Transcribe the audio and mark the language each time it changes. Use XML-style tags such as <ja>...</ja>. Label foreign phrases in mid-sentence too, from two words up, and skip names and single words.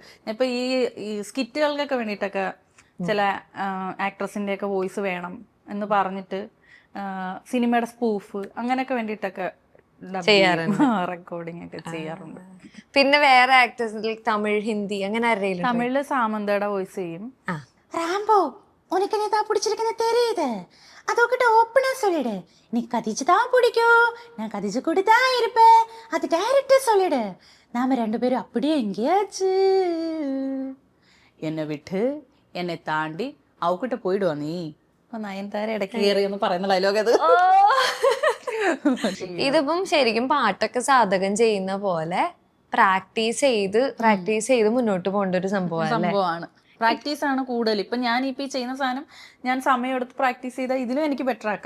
<ml>ഇപ്പൊ ഈ സ്കിറ്റുകൾക്കൊക്കെ വേണ്ടിയിട്ടൊക്കെ ചില ആക്ട്രസിന്റെ ഒക്കെ വോയിസ് വേണം എന്ന് പറഞ്ഞിട്ട് സിനിമയുടെ സ്പൂഫ് അങ്ങനെയൊക്കെ വേണ്ടിയിട്ടൊക്കെ റെക്കോർഡിംഗ് ഒക്കെ ചെയ്യാറുണ്ട്. പിന്നെ വേറെ ആക്ടേഴ്സിൽ തമിഴ്, ഹിന്ദി അങ്ങനെ ആരെങ്കിലും? തമിഴില് സാമന്തയുടെ വോയിസ് ചെയ്യും.</ml> <ta>ராம்போ, உனக்கு நீ தான் பிடிச்சிருக்குன்னு தெரியுது. அதோக்கிட்ட ஓப்பனா சொல்லிடு. நீ கதிச்சு தான் பிடிக்கும், நான் கதிச்சு கூட தான் இருப்பேன். அது டைரக்டா சொல்லிடு. நாம 2 பேரும் அப்படியே எங்கேயாச்சு. என்னை விட்டு என்னை தாண்டி</ta> <ml>അവക്കിട്ട് പോയിടുവാ നീ അപ്പൊ നയൻതാര ഇടയ്ക്ക് കയറി എന്ന് പറയുന്ന ഡയലോഗ് അത്. ഇതിപ്പം ശരിക്കും പാട്ടൊക്കെ സാധകം ചെയ്യുന്ന പോലെ പ്രാക്ടീസ് ചെയ്ത് മുന്നോട്ട് പോകേണ്ട ഒരു സംഭവം. സംഭവമാണ്. പ്രാക്ടീസ് ആണ് കൂടുതൽ. ഇപ്പൊ ഞാൻ ഇപ്പൊ ഈ ചെയ്യുന്ന സാധനം ഞാൻ സമയം എടുത്ത് പ്രാക്ടീസ് ചെയ്താൽ ഇതിലും എനിക്ക് ബെറ്റർ ആക്കാം.</ml>